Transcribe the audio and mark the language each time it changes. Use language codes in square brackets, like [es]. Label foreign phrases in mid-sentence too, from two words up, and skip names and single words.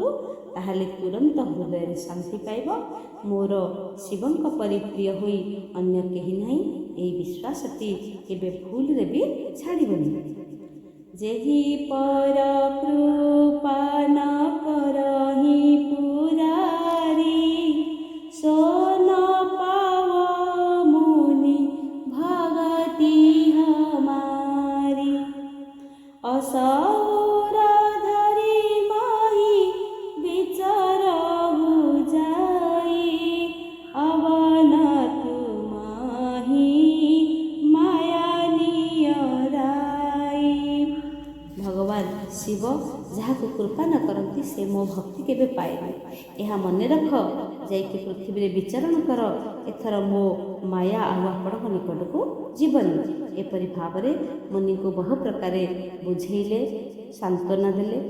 [or] ତାହେଲେ ତୁରନ୍ତ ହୃଦୟରେ ଶାନ୍ତି ପାଇବ। ମୋର ଶିବଙ୍କ ପରି ପ୍ରିୟ ହୋଇ ଅନ୍ୟ କେହି ନାହିଁ। ଏହି ବିଶ୍ୱାସଟି କେବେ ଭୁଲରେ ବି ଛାଡ଼ିବନି। [awa] येहि पर कृपा न करहि पुरारि। सोन पाव मुनि भगति हमारी। असौर धरि माही विचरहु जाई। अवन तुमाही माया नियराई। [or] भगवान शिव ଯାହାକୁ କୃପା ନ କରନ୍ତି ସେ ମୋ ଭକ୍ତି କେବେ ପାଏନି। ଏହା ମନେ ରଖ। ଯାଇକି ପୃଥିବୀରେ ବିଚରଣ କର। ଏଥର ମୋ ମାୟା ଆଉ ଆପଣଙ୍କ ନିକଟକୁ ଯିବନି। ଏପରି ଭାବରେ ମୁନିଙ୍କୁ ବହୁ ପ୍ରକାରେ ବୁଝେଇଲେ, ସାନ୍ତ୍ୱନା ଦେଲେ।